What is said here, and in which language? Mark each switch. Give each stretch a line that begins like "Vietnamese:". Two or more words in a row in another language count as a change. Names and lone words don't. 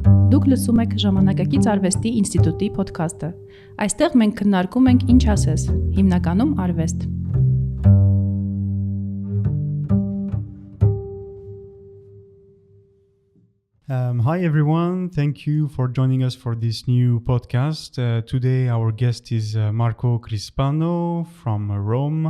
Armenian: Դուք լսում եք Ժամանակակից արվեստի ինստիտուտի ոդքասթը։ Այստեղ մենք քննարկում ենք ինչ ասես, հիմնականում արվեստ։
English: Hi everyone, thank you for joining us for this new podcast. Today our guest is Marco Crispano from Rome.